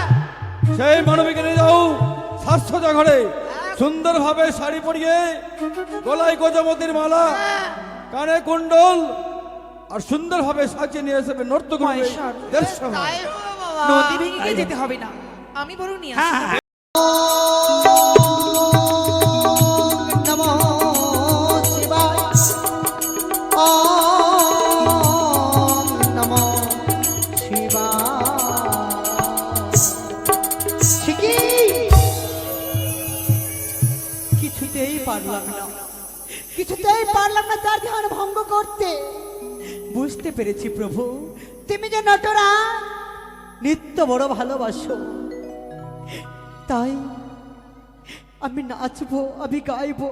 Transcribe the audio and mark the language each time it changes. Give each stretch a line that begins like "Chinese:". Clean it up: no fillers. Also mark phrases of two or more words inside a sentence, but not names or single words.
Bangla: সেই মানবীকে নিয়ে যাও স্বাস্থ্যজা ঘরে, সুন্দরভাবে শাড়ি পরিয়ে, গলায় গজমতির মালা, কানে কুণ্ডল, আর সুন্দরভাবে সাজিয়ে নিয়ে আসবে নর্তক রূপে মহেশ্বর। দেবসভায়। তাই হবে বাবা। নদী ভেঙে গিয়ে যেতে হবে না, আমি বরং নিয়ে আসি। হ্যাঁ, হ্যাঁ।
Sanskrit: নমো শিবায়, ওম নমো শিবায়।
Bangla: কিছুতেই পারলাম না, কিছুতেই পারলাম না তার ধ্যান ভঙ্গ করতে। বুঝতে পেরেছি প্রভু, তুমি যে নটরা নিত্য বড় ভালোবাসো, তাই আমি নাচবো, আমি গাইবো।